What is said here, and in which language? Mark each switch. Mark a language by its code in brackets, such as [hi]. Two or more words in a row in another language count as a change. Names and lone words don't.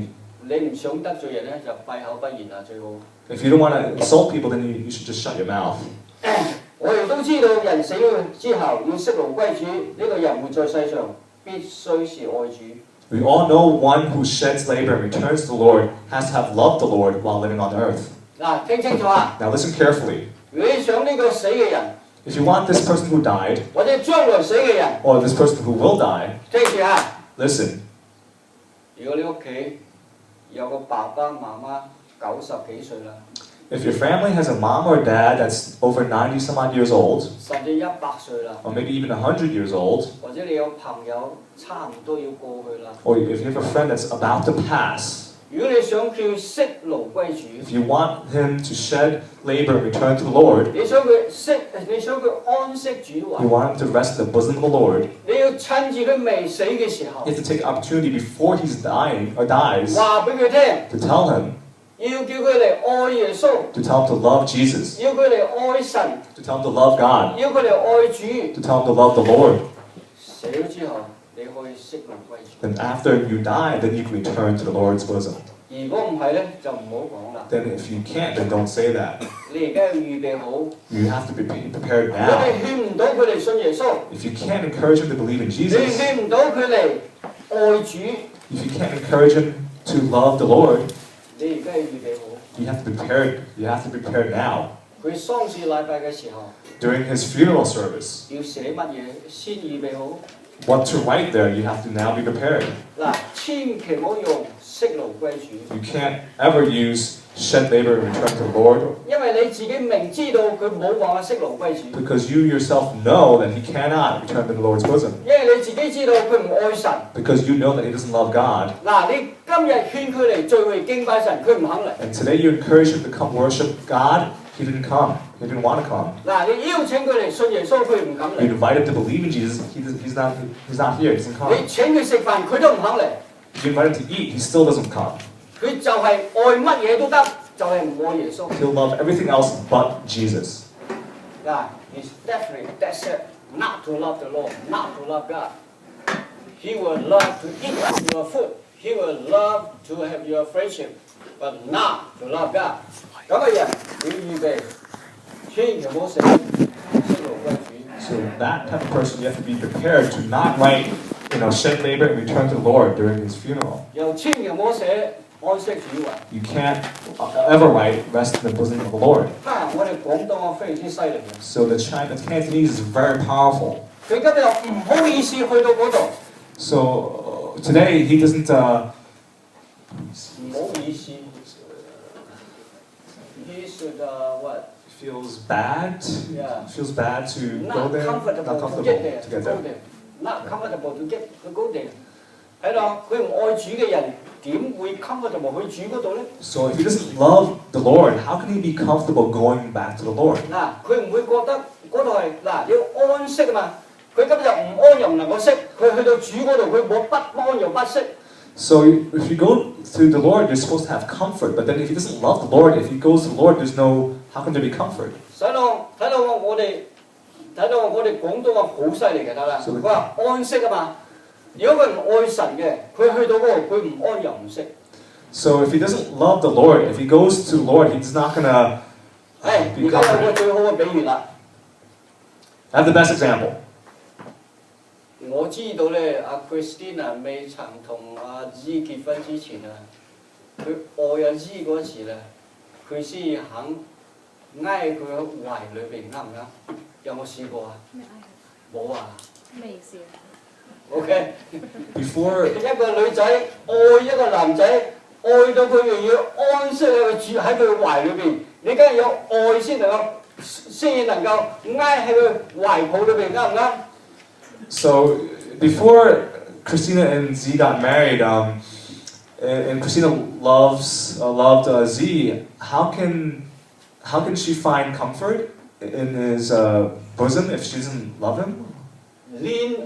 [yue] 你唔想得罪人咧，就閉口不言啦，最好。 [en] if you don't want to insult people, then you should just shut your mouth. [yue] 我哋都知道人死咗之後要息怒歸主，呢個人活在世上必須是愛主。 [en] We all know one who sheds labor and returns to the Lord has to have loved the Lord while living on earth. [yue] 嗱，聽清楚啊！ [en] Now listen carefully. [yue] 如果你想呢個死嘅人， [en] If you want this person who died, [yue] 或者將來死嘅人， [en] or this person who will die, [yue] 聽住啊！ [en] listen. [yue] 如果你屋企有個爸爸媽媽90幾歲啦， [en] If your family has a mom or dad that's over 90 some odd years old, [yue] 甚至100歲啦， [en] or maybe even 100 years old, [yue] 或者你有朋友差唔多要過去啦， [en] or if you have a friend that's about to pass, [yue] 如果你想叫息怒歸主， [en] if you want him to shed labor and return to the Lord, [yue] 你想佢安息主 [en] you [yue] 懷， [en] want him to rest in the bosom of the Lord, [yue] 你要趁住佢未死嘅時候， [en] you have to take opportunity before he's dying or dies [yue] 話俾佢聽， [en] to tell him, [yue] 要叫佢嚟愛耶穌， [en] to tell him to love Jesus, [yue] 要佢嚟愛神， [en] to tell him to love God, [yue] 要佢嚟愛主。 [en] to tell him to love the Lord. [yue] 死咗之後，你可以息怒歸主。 [en] Then after you die, then you can return to the Lord's bosom. [yue] 如果唔係咧，就唔好講啦。 [en] Then if you can't, then don't say that. [yue] 你而家要預備好。 [en] You have to be prepared [yue] 如果 [en] now. [yue] 你勸唔到佢哋信耶穌， [en] If you can't encourage him to believe in [yue] 你 [en] Jesus, [yue] 勸唔到佢嚟愛主， [en] if you can't encourage him to love the Lord, [yue] 你而家要預備好。 [en] you have to be prepared. You have to be prepared now. [yue] 佢喪事禮拜嘅時候， [en] During his funeral service, [yue] 要寫乜嘢先預備好？ [en] what to write there, you have to now be prepared. [yue] 嗱，千祈唔好用息怒歸主， [en] You can't ever use shed labor and return to the Lord, [yue] 因為你自己明知道佢冇辦法息怒歸主， [en] because you yourself know that he cannot return to the Lord's bosom, [yue] 因為你自己知道佢唔愛神。 [en] because you know that he doesn't love God. [yue] 嗱，你今日勸佢嚟聚會敬拜神，佢唔肯嚟。 [en] And today you encourage him to come worship God. He didn't come. He didn't want to come. [yue] 嗱，你邀請佢嚟信耶穌，佢唔肯 [en] You [yue] 嚟。 [en] invite him to believe in Jesus. He's not here. He doesn't come. [yue] 你請佢食飯，佢都唔肯嚟。 [en] You invite him to eat. He still doesn't come. [yue] 佢就係愛乜嘢都得，就係唔愛耶穌。 [en] He'll love everything else but Jesus. 嗱，he's definitely that's it. Not to love the Lord, not to love God. He will love to eat your food. He will love to have your friendship, but not to love God. [yue] 咁嘅人，你要預備，千祈唔好食息怒歸主。 [en] So that type of person, you have to be prepared to not write, shed labor and return to the Lord during his funeral. [yue] 又千祈唔好寫安息主懷。 [en] You can't ever write rest in the bosom of the Lord. [yue] 我哋廣東話非常之犀利嘅。 [en] So the Cantonese is very powerful. [yue] 佢今日又唔好意思去到嗰度， [en] So today he doesn't. [yue] 唔好意思。 [en] He should what? Feels bad. Yeah. Feels bad to go Not there. Not comfortable to comfortable get there. to get Go there. there. Not comfortable to get to go there. [yue] 係咯，佢唔愛主嘅人點會 comfortable 去主嗰度咧？ [en] So if he doesn't love the Lord, how can he be comfortable going back to the Lord? [yue] 嗱，佢唔會覺得嗰度係嗱你要安息啊嘛。佢今日唔安又唔能夠息，佢去到主嗰度佢冇不安又不息。 [en] So if you go to the Lord, you're supposed to have comfort. But then if he doesn't love the Lord, if he goes to the Lord, there's no. How can there be comfort? [yue] 睇到我哋廣東話好犀利嘅得啦。佢話安息啊嘛。如果佢唔愛神嘅，佢去到嗰度佢唔安又唔息。 [en] So if he doesn't love the Lord, if he goes to the Lord, he's not gonna [yue] 而 [en] be [yue] 家有個 [en] comforted. [yue] 最好嘅比喻啦。 [en] I have the best example. [yue] 我知道咧，阿 Christina 未曾同阿 Z 結婚之前啊，佢愛阿 Z 嗰時咧，佢先肯挨佢喺懷裏邊，啱唔啱？有冇試過啊？冇啊。未試。 OK。 [en] Before [yue] 一個女仔愛一個男仔，愛到佢又要安息喺佢住喺佢懷裏邊，你梗係有愛先能夠挨喺佢懷抱裏邊，啱唔啱？ [en] So before Christina and Z got married, and Christina loved Z, how can she find comfort in his bosom if she doesn't love him? Lean